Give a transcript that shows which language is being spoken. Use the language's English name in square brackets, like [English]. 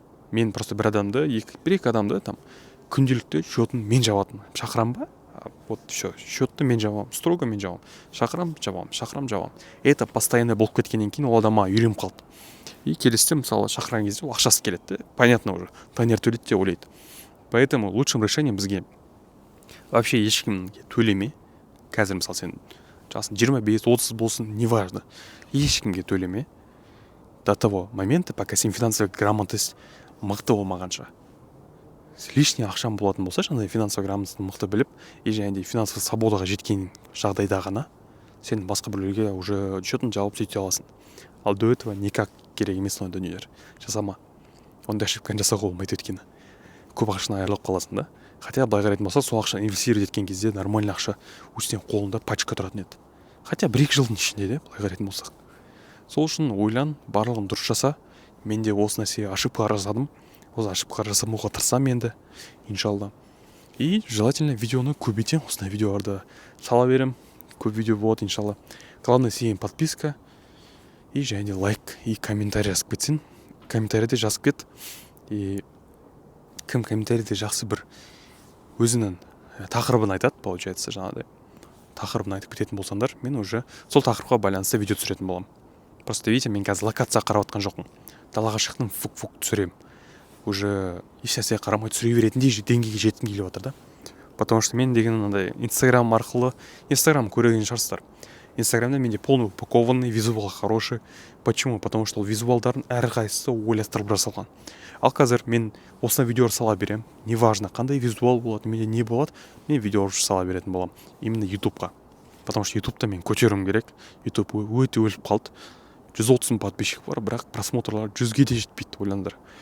[Kazakh] Мен [Russian] просто [Kazakh] бір екі адамды там күнделікті счетын мен жабатын. Шақырам ба? [Russian] Вот все, [Kazakh] счетты мен жабам, [Russian] строго [Kazakh] мен жабам. Шақырам, жабам. [Russian] Это постоянно [Kazakh] болып кеткеннен кейін ол адамға үйреніп қалды. [Russian] И [Kazakh] келесіде, мысалы, шақырған кезде ол ақшасы келеді. [Russian] Понятно уже. [Kazakh] Таңер төлейді деп ойлайды. [Russian] Поэтому лучшим решением [Kazakh] бізге [Russian] вообще [Kazakh] ешкімге төлеме. Қазір, мысалы, сен жасың 25-30 болсын, [Russian] неважно. [Kazakh] Ешкімге төлеме [Russian] до того момента, пока [Kazakh] сен [Russian] финансовый [Kazakh] грамотность мықты болмағанша. [Russian] Лишний [Kazakh] ақшам болатын болса, жаңағыдай [Russian] финансовый [Kazakh] грамотность мықты біліп, [Russian] и [Kazakh] жаңағыдай [Russian] финансовый свободаға [Kazakh] жеткен жағдайда ғана сен басқа біреуге [Russian] уже [Kazakh] счетын жауып сөйте аласың. Ал [Russian] до этого никак [Kazakh] керек емес ондай дүниелер. Жасама. Ондай [Russian] ошибканы [Kazakh] жасауға болмайды өйткені. Көп ақшаны айырылып қаласың да. [Russian] Хотя [Kazakh] былай қарайтын болса, сол ақшаны [Russian] инвестировать [Kazakh] еткен кезде [Russian] нормальный [Kazakh] ақша өстен қолында [Russian] пачка [Kazakh] тұратын еді. [Russian] Хотя [Kazakh] 1-2 жылдың ішінде де былай қарайтын болсақ. Сол үшін ойлан, барлығын дұрыс жаса. Мен де осы нәрсеге [Russian] ошибка [Kazakh] жасадым. Осы [Russian] ошибка [Kazakh] жасамауға тырысамын енді, иншалла. [Russian] И желательно [Kazakh] видеоны көбейтем. Осындай видеоларды сала берем. Көп видео болады, иншалла. [Russian] Главное, [Kazakh] сен [Russian] подписка и [Kazakh] және лайк [Russian] и комментарий [Kazakh] жазып кетсін. Комментарийде жазып кет. [Russian] И [Kazakh] кім комментарийде жақсы бір өзінің тақырыбын айтады, [Russian] получается, [Kazakh] жаңағыдай. Тақырыбын айтып кететін болсаңдар, мен [Russian] уже [Kazakh] сол тақырыпқа байланысты видео түсіретін боламын. [Russian] Просто видите, [Kazakh] мен қазір локация қарап отқан жоқпын. Далаға шықтым, фук түсірем. [Russian] Уже [Kazakh] ешнәрсеге қарамай түсіре беретіндей деңгейге жеткім келіп отыр да. [Russian] Потому что [Kazakh] мен деген андай Инстаграм арқылы, Инстаграм көрген шығарсыздар. Инстаграмда менде [Russian] полный упакованный, визуал хороший. Почему? Потому что [Kazakh] ол визуалдардың әрқайсысы ойластырылып жасалған. Ал қазір мен осына видео сала берем. [Russian] Неважно, [Kazakh] қандай визуал болады, менде не болады, мен видео сала беретін боламын. [Russian] Именно [Kazakh] ютубқа. [Russian] потому что [Kazakh] ютубта мен көтеруім керек. Ютуб өте өліп қалды. 130 мың [Russian] подписчик [Kazakh] бар, бірақ просмотрлар 100-ге де жетпейді, ойлаңдар.